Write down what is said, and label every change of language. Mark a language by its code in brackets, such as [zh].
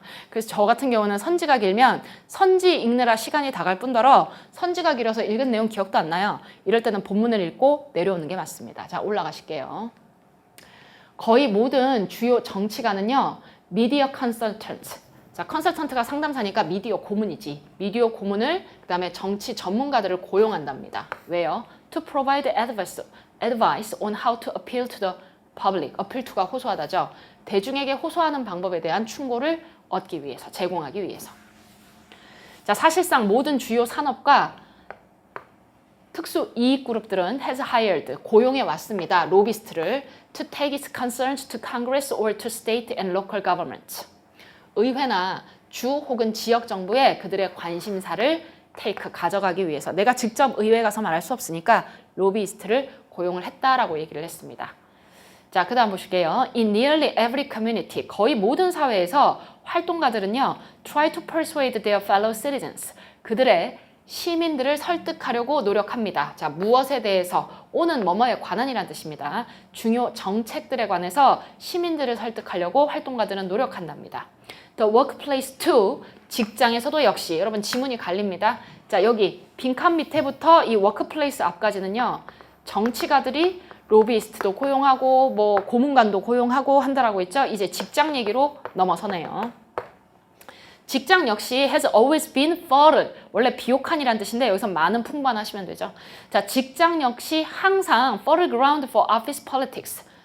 [ko] 그래서 저 같은 경우는 선지가 길면 선지 읽느라 시간이 다 갈 뿐더러 선지가 길어서 읽은 내용 기억도 안 나요. 이럴 때는 본문을 읽고 내려오는 게 맞습니다. 자, 올라가실게요. 거의 모든 주요 정치가는요. 미디어 컨설턴트. 자, 컨설턴트가 상담사니까 미디어 고문이지. 미디어 고문을 그다음에 정치 전문가들을 고용한답니다. 왜요? [en] To provide advice on how to appeal to the public. [ko] appeal to가 호소하다죠. 대중에게 호소하는 방법에 대한 충고를 얻기 위해서, 제공하기 위해서. 자, 사실상 모든 주요 산업과 특수 이익 그룹들은 [en] has hired, [ko] 고용해 왔습니다. 로비스트를 [en] to take its concerns to Congress or to state and local government. [ko] 의회나 주 혹은 지역 정부에 그들의 관심사를 take, 가져가기 위해서. 내가 직접 의회 가서 말할 수 없으니까 로비스트를 고용을 했다라고 얘기를 했습니다. 자, 그 다음 보실게요. [en] In nearly every community, [ko] 거의 모든 사회에서 활동가들은요, [en] try to persuade their fellow citizens, [ko] 그들의 시민들을 설득하려고 노력합니다. 자, 무엇에 대해서, 오는 뭐뭐에 관한이라는 뜻입니다. 중요 정책들에 관해서 시민들을 설득하려고 활동가들은 노력한답니다. [en] The workplace too, [ko] 직장에서도 역시, 여러분 지문이 갈립니다. 자, 여기 빈칸 밑에부터 이 workplace 앞까지는요, 정치가들이 로비스트도 고용하고 뭐 고문관도 고용하고 한다라고 했죠. 이제 직장 얘기로 넘어서네요. 직장 역시 [en] has always been fertile. [ko] 원래 비옥한이란 뜻인데 여기서 많은 풍부하시면 되죠. 자, 직장 역시 항상 [en] fertile ground for office politics.